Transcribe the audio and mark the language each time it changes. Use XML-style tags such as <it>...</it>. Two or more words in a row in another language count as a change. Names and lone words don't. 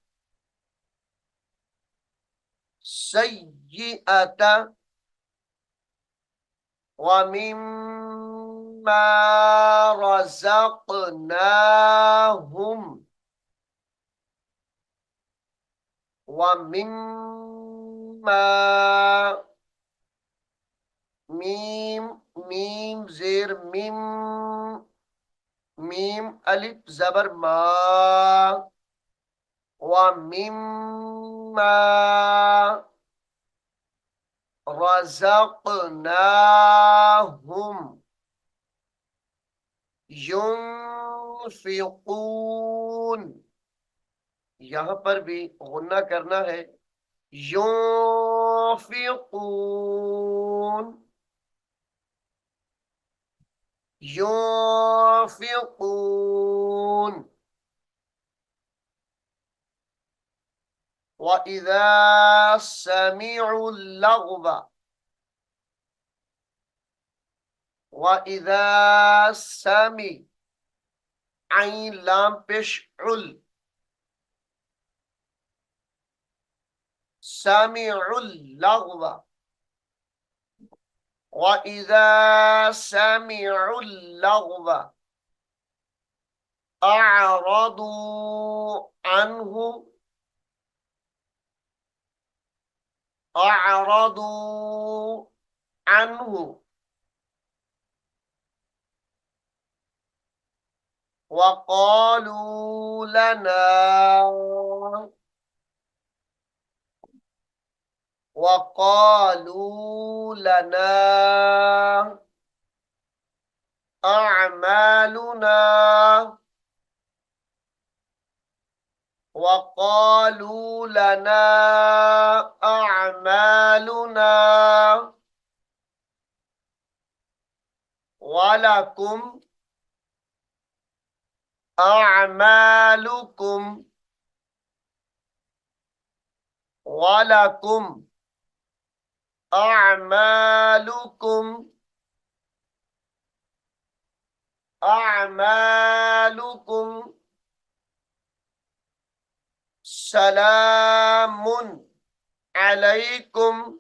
<ar>سيئة ومما رزقناهم ومما ميم ميم زير مم ميم ألف زبر ما ومما رزقناهم ينفقون,</ar> <hi>यहां पर भी गुन्ना करना है।</hi> <ar>ينفقون، ينفقون. وإذا سمعوا اللغو، وإذا سمع, عين لام پيش ال, سمعوا اللغو، وإذا سمعوا اللغو أعرضوا عنه، أعرضوا عنه, وقالوا لنا, وقالوا لنا أعمالنا، وقالوا لنا أعمالنا ولكم أعمالكم، ولكم أعمالكم، أعمالكم سلام عليكم,</ar>